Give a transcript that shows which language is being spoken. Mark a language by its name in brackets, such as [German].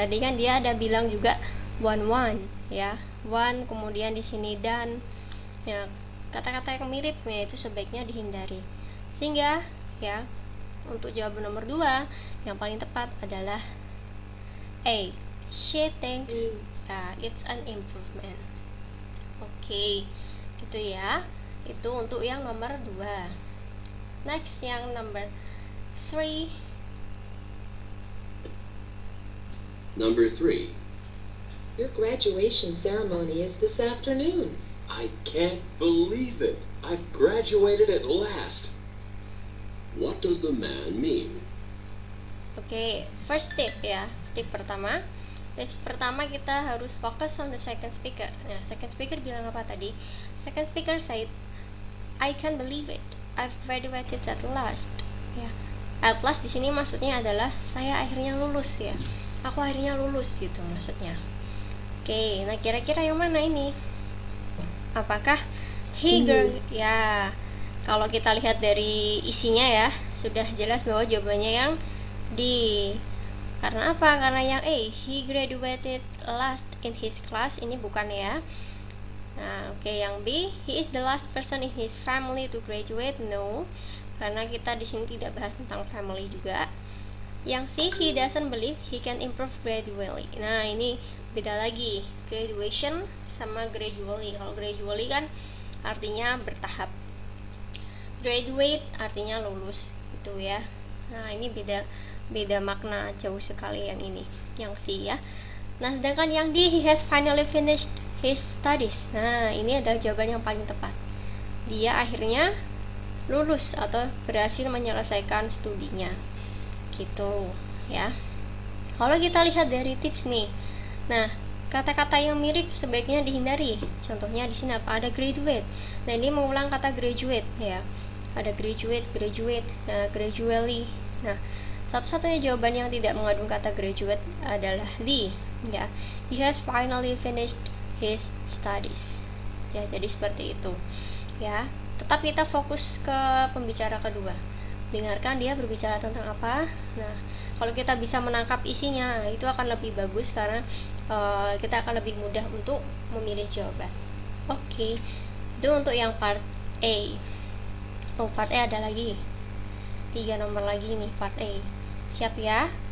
[Indonesian] Tadi kan dia ada bilang juga one ya. One, kemudian di sini dan ya, kata-kata yang mirip ya itu sebaiknya dihindari. Sehingga ya, untuk jawaban nomor 2 yang paling tepat adalah A. [English] She thinks it's an improvement. [Indonesian] Oke, gitu ya. Itu untuk yang nomor 2. [English] Next, yang number 3. Number 3. Your graduation ceremony is this afternoon. I can't believe it. I've graduated at last. What does the man mean? [Indonesian] Oke, first tip ya. Tip pertama. Tips pertama kita harus fokus [English] on the second speaker. [Indonesian] Nah, second speaker bilang apa tadi? [English] Second speaker said, I can't believe it. I've graduated at last. Ya. [Indonesian] At last di sini maksudnya adalah saya akhirnya lulus ya. Aku akhirnya lulus gitu maksudnya. Oke, nah kira-kira yang mana ini? Apakah ya? Kalau kita lihat dari isinya ya, sudah jelas bahwa jawabannya yang D. Karena apa? Karena yang A, [English] he graduated last in his class, [Indonesian] ini bukan ya. [English] Nah, oke, yang B, he is the last person in his family to graduate. [Indonesian] No, karena kita di sini tidak bahas tentang family juga. [English] Yang C, he doesn't believe he can improve gradually. [Indonesian] Nah, ini beda lagi, graduation sama gradually. Kalau gradually kan artinya bertahap, graduate artinya lulus gitu ya. Nah, ini beda makna jauh sekali yang ini, yang C ya. [English] Nah, [Indonesian] sedangkan yang [English] D, he has finally finished his studies. [Indonesian] Nah, ini adalah jawaban yang paling tepat. Dia akhirnya lulus atau berhasil menyelesaikan studinya. Gitu ya. Kalau kita lihat dari tips nih. Nah, kata-kata yang mirip sebaiknya dihindari. Contohnya di sini apa? Ada graduate. Nah, ini mengulang kata graduate ya. Ada graduate, gradually. Nah, satu-satunya jawaban yang tidak mengandung kata graduate adalah D ya. [English] He has finally finished his studies. [Indonesian] Ya, jadi seperti itu. Ya, tetap kita fokus ke pembicara kedua. Dengarkan dia berbicara tentang apa. Nah, kalau kita bisa menangkap isinya, itu akan lebih bagus karena kita akan lebih mudah untuk memilih jawaban. Oke, itu untuk yang part A. Oh, part A ada lagi 3 nomor lagi nih, part A. Siap ya?